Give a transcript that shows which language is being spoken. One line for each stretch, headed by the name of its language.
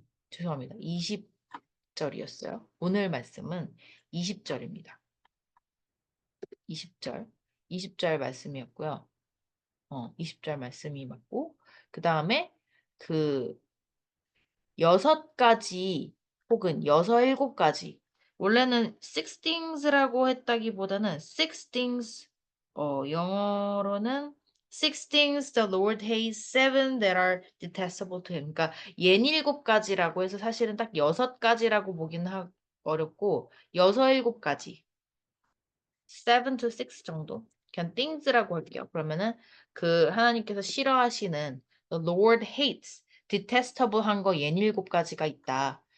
Korean: 죄송합니다. 20절이었어요. 오늘 말씀은 20절입니다. 20절. 20절 말씀이었고요. 20절 말씀이 맞고, 그 다음에 그 6가지 혹은 7가지. 원래는
English: six things
Korean: 라고 했다기보다는
English: six things,
Korean: 영어로는
English: six things the Lord hates, seven that are detestable to him.
Korean: 그러니까 67가지라고 해서 사실은 딱 6가지라고 보긴 어렵고, 7가지. 7 to 6 정도? 그냥 things라고 할게요. 그러면은 그 하나님께서 싫어하시는
English: the Lord hates,
Korean: detestable 한 거 67가지가 있다.